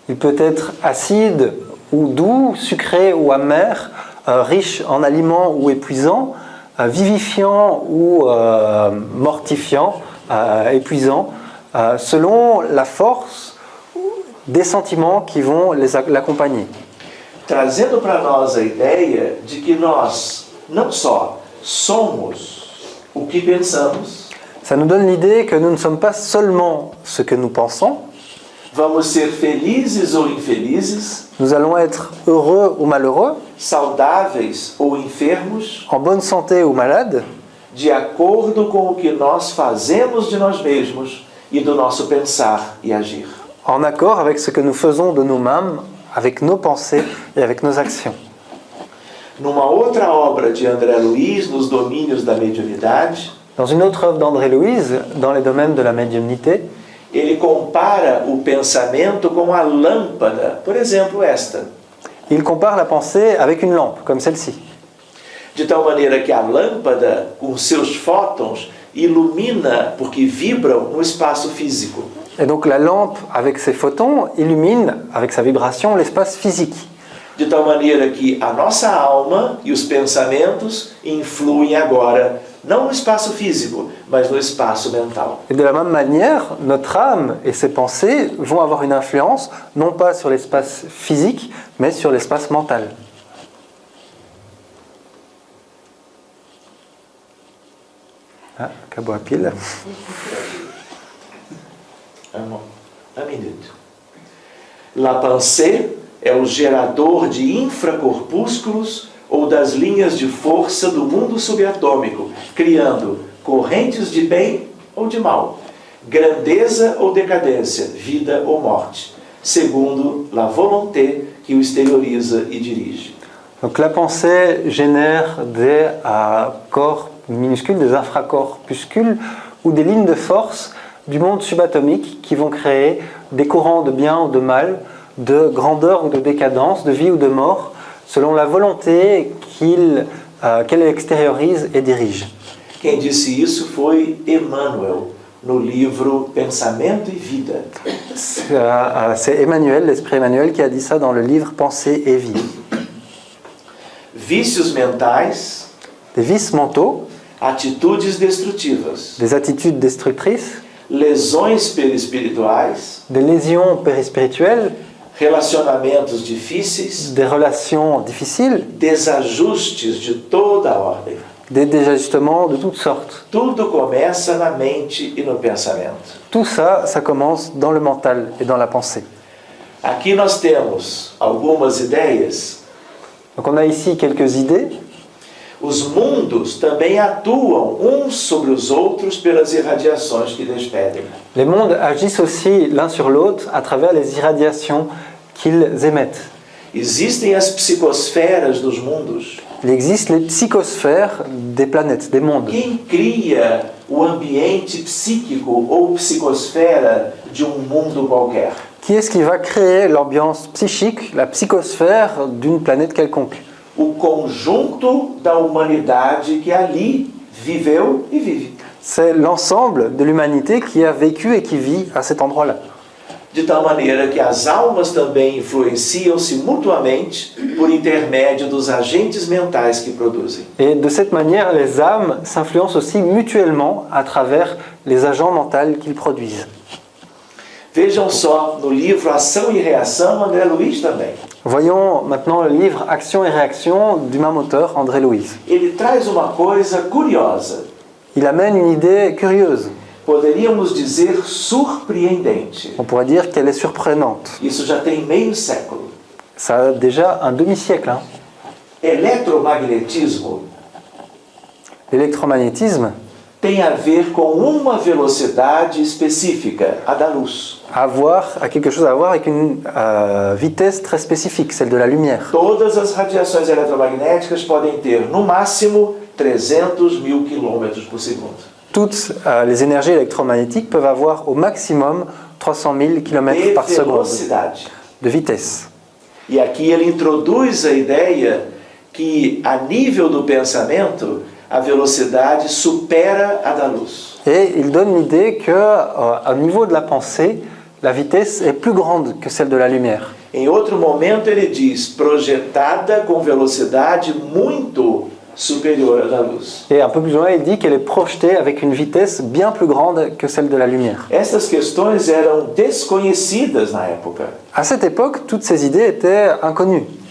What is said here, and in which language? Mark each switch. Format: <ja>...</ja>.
<fr>Il peut être acide ou doux, sucré ou amer, riche en aliments ou épuisant, vivifiant ou mortifiant, épuisant, selon la force des sentiments qui vont l'accompagner.</fr> <pt>Trazendo para nós a ideia de que nós não só somos o que pensamos,</pt> <fr>Ça nous donne l'idée que nous ne sommes pas seulement ce que nous pensons,</fr> <pt>vamos ser felizes ou infelizes,</pt> <fr>nous allons être heureux ou malheureux,</fr> <pt>saudáveis ou enfermos,</pt> <fr>en bonne santé ou malade,</fr> <pt>de acordo com o que nós fazemos de nós mesmos e do nosso pensar e agir.</pt> <fr>en accord avec ce que nous faisons de nous-mêmes, avec nos pensées et avec nos actions.</fr> <pt>Numa outra obra de André Luiz, nos domínios da mediunidade,</pt> <fr>Dans une autre œuvre d'André Louise, dans les domaines de la médiumnité,</fr> <pt>ele compara o pensamento com a lâmpada, por exemplo, esta.</pt> <fr>il compare la pensée avec une lampe, comme celle-ci.</fr> <pt>De tal maneira que a lâmpada, com seus fótons, ilumina, porque vibram no espaço físico.</pt> <fr>Et donc la lampe, avec ses photons, illumine, avec sa vibration, l'espace physique.</fr> <pt>De tal maneira que a nossa alma e os pensamentos influem agora, não no espaço físico, mas no espaço mental.</pt> <fr>Et de la même manière, notre âme et ses pensées vont avoir une influence, non pas sur l'espace physique, mais sur l'espace mental.</fr> <pt>Ah, acabou a pile. Um minuto.</pt> <fr>La pensée</fr> <pt>é o gerador de infracorpúsculos ou das linhas de força do mundo subatômico, criando correntes de bem ou de mal, grandeza ou decadência, vida ou morte, segundo</pt> <fr>la volonté</fr> <pt>que o exterioriza e dirige.</pt> <fr>Donc la pensée génère des corps minuscules, des infracorpuscules ou des lignes de force du monde subatomique qui vont créer des courants de bien ou de mal, de grandeur ou de décadence, de vie ou de mort, selon la volonté qu'elle extériorise et dirige.</fr> <pt>Quem disse isso foi Emmanuel, no livro Pensamento e Vida.</pt> <fr>C'est Emmanuel, l'esprit Emmanuel, qui a dit ça dans le livre Pensée et vie.</fr> <pt>Vícios mentais,</pt> <fr>Des vices mentaux,</fr> <pt>atitudes destrutivas,</pt> <fr>des attitudes destructrices,</fr> <pt>lesões perispirituais,</pt> <fr>des lésions périspirituelles,</fr> <pt>relacionamentos difíceis,</pt> <fr>des relations difficiles,</fr> <pt>desajustes de toda a ordem.</pt> <fr>des désajustements de toutes sortes.</fr> <pt>Tudo começa na mente e no pensamento.</pt> <fr>Tout ça, ça commence dans le mental et dans la pensée.</fr> <pt>Aqui nós temos algumas ideias.</pt> <fr>Donc on a ici quelques idées.</fr> <pt>Os mundos também atuam uns sobre os outros pelas irradiações que despedem.</pt> <fr>Les mondes agissent aussi l'un sur l'autre à travers les irradiations qu'ils émettent.</fr> <pt>Existem as psicosferas dos mundos.</pt> <fr>Il existe les psychosphères des planètes, des mondes.</fr> <pt>Quem cria o ambiente psíquico ou psicosfera de mundo qualquer?</pt> <fr>Qui est-ce qui va créer l'ambiance psychique, la psychosphère d'une planète quelconque?</fr> <pt>O conjunto da humanidade que ali viveu e vive.</pt> <fr>C'est l'ensemble de l'humanité qui a vécu et qui vit à cet endroit-là.</fr> <pt>De tal maneira que as almas também influenciam-se mutuamente por intermédio dos agentes mentais que produzem.</pt> <fr>Et de cette manière, les âmes s'influencent aussi mutuellement à travers les agents mentaux qu'ils produisent.</fr> <pt>Vejam só, no livro Ação e Reação, André Luiz também.</pt> <fr>Voyons maintenant le livre Action et réaction du même auteur, André Louise.</fr> <pt>Ele traz uma coisa curiosa,</pt> <fr>Il amène une idée curieuse.</fr> <pt>poderíamos dizer surpreendente.</pt> <fr>On pourrait dire qu'elle est surprenante.</fr> <pt>Isso já tem meio século.</pt> <fr>Ça a déjà un demi-siècle. Hein.</fr> <pt>Eletromagnetismo</pt> <fr>L'électromagnétisme</fr> <pt>tem a ver com uma velocidade específica, a da luz.</pt> <fr>a quelque chose à voir avec une vitesse très spécifique, celle de la lumière.</fr> <pt>Todas as radiações eletromagnéticas podem ter, no máximo, 300.000 km por segundo.</pt> <fr>Toutes les énergies électromagnétiques peuvent avoir au maximum 300 000 km</fr> <pt>De</pt> <fr>par seconde</fr> <pt>velocidade.</pt> <fr>de vitesse.</fr> <pt>E aqui ele introduz a ideia que, a nível do pensamento, a velocidade supera a da luz.</pt> <fr>Et il donne l'idée qu'au niveau de la pensée, la vitesse est plus grande que celle de la lumière.</fr> <pt>Em outro momento ele diz, projetada com velocidade muito superior à da luz.</pt> <fr>Et un peu plus loin, il dit qu'elle est projetée avec une vitesse bien plus grande que celle de la lumière.</fr> <pt>Essas questões eram desconhecidas na época,</pt> <fr>À cette époque, toutes ces idées étaient inconnues,</fr>